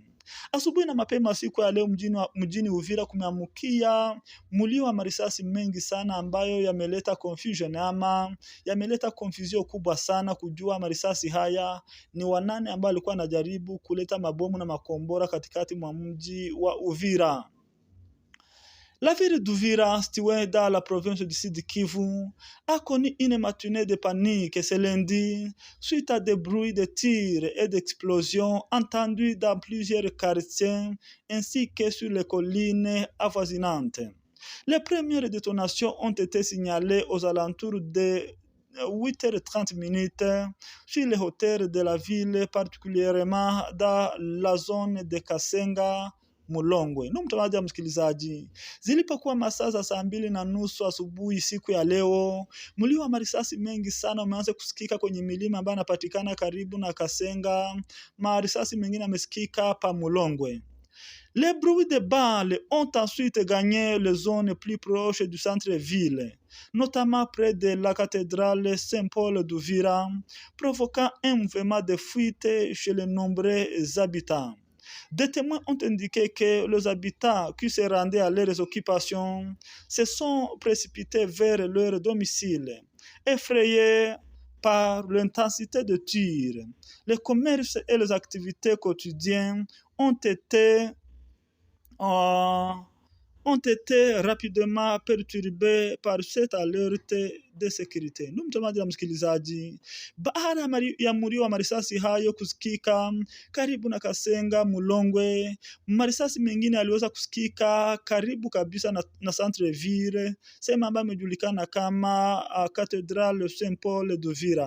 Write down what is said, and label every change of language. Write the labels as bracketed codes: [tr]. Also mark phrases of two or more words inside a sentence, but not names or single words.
[sw] Asubuhi na mapema siku ya leo mjini Uvira kumeamkia mlio wa marisasi mengi sana ambayo yameleta confusion ama yameleta confusion kubwa sana kujua marisasi haya ni wanane ambao walikuwa wanajaribu kuleta mabomu na makombora katikati mwa mji wa Uvira. [fr] La ville d'Uvira, située dans la province du Sud Kivu, a connu une matinée de panique ce lundi suite à des bruits de tirs et d'explosions entendus dans plusieurs quartiers ainsi que sur les collines avoisinantes. Les premières détonations ont été signalées aux alentours de 8h30 sur les hauteurs de la ville, particulièrement dans la zone de Kasenga Mulongwe. [sw] Ndio mtazamaji msikilizaji, zilipokuwa masaa za 2:30 asubuhi siku ya leo, mlio wa marisasi mengi sana umeanza kusikika kwenye milima ambayo inapatikana karibu na Kasenga. Marisasi mengine yamesikika pa Mulongwe. [fr] Les bruits de balles ont ensuite gagné les zones plus proches du centre-ville, notamment près de la cathédrale Saint-Paul d'Uvira, provoquant un mouvement de fuite chez les nombreux habitants. Des témoins ont indiqué que les habitants qui se rendaient à leurs occupations se sont précipités vers leur domicile, effrayés par l'intensité de tirs. Les commerces et les activités quotidiennes ont été rapidement perturbés par cette alerte de sécurité. [sw] Ndio mtazamaji msikilizaji, baada ya mlio wa marisasi hayo kusikika karibu na Kasenga Mulongwe, marisasi mengine yaliweza kusikika karibu kabisa na [fr] centre ville, [sw] sehemu ambayo imejulikana kama Cathedral Saint Paul d'Uvira.